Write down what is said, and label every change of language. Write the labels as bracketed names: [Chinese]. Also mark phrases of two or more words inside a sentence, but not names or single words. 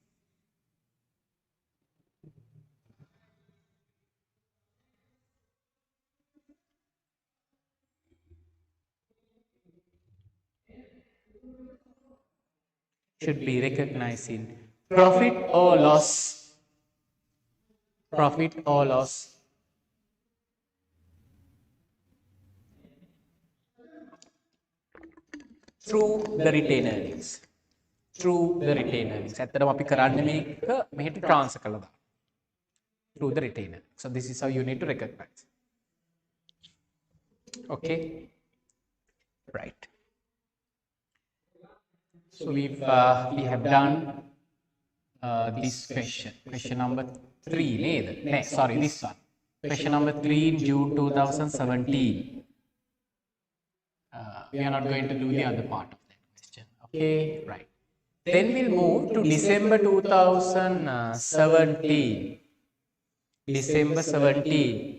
[English] should be recognized in profit or loss through the retained earnings. Through the retained earnings. [Sinhala] ඇත්තටම අපි කරන්නේ මේක මෙහෙට transfer කළා දාන්න. [English] Through the retained earnings. So this is how you need to recognize. Okay. Right. So we have done this question number 3 නේද? [Sinhala] නෑ, [English] sorry, this one. Question number 3 in June 2017. We are not going to do the other part of that question. Okay, right. Then we'll move to December 2017. December 17.